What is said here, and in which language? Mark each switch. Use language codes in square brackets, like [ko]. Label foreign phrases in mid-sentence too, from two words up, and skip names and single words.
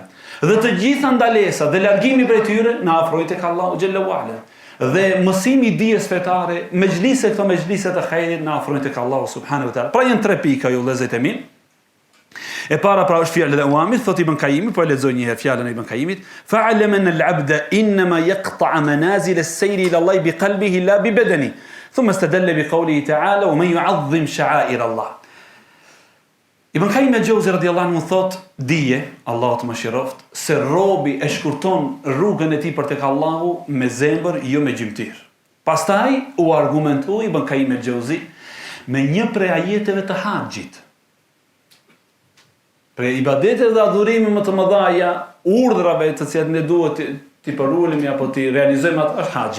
[sq] Dhe të gjitha ndalesa dhe largimi prej tyre na afrojnë tek [ar] الله جل وعلا. [sq] Dhe mësimi i dijes fetare, mejlise këto mejlise të hajrit na afrojnë tek [ar] الله سبحانه وتعالى. [sq] Pra janë 3 pika ju vëllezërit e mi. E para pra është fjala e Uamit, thot Ibn Qayyim, po e lexoj një herë fjalën e Ibn Qayyimit, [ar] فاعلم أن العبد إنما يقطع منازل السير إلى الله بقلبه لا ببدنه. ثم استدل بقوله تعالى ومن يعظم شعائر الله. [sq] Ibn Qayyim al-Jawzi [ar] رضي الله عنه [sq] thot, dije, Allahu të mëshiroft, se robi e shkurton rrugën e tij për tek Allahu me zemër, jo me gjymtyr. Pastaj u argumentoi Ibn Qayyim al-Jawzi me një prej ajeteve të haxhit. Për ibadetet dhe adhurime më të mëdha, urdhrave të cilat ne duhet t'i përulemi apo t'i realizojmë atë është haxhi.